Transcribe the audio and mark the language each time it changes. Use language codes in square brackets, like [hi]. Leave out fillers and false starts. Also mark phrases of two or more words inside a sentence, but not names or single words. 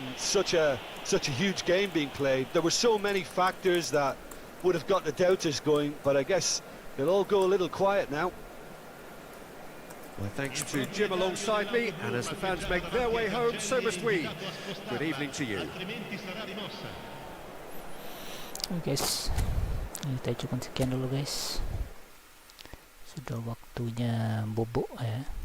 [en] Such a huge game being played. There were so many factors that would have got the doubters going, but I guess they'll all go a little quiet now. Well, thanks to Jim alongside me, and as the fans make their way home, so must we. Good evening to you. [it] Altrimenti sarà rimossa. [id] Oke guys, kita cukup sekian dulu guys. Sudah waktunya bobo ya.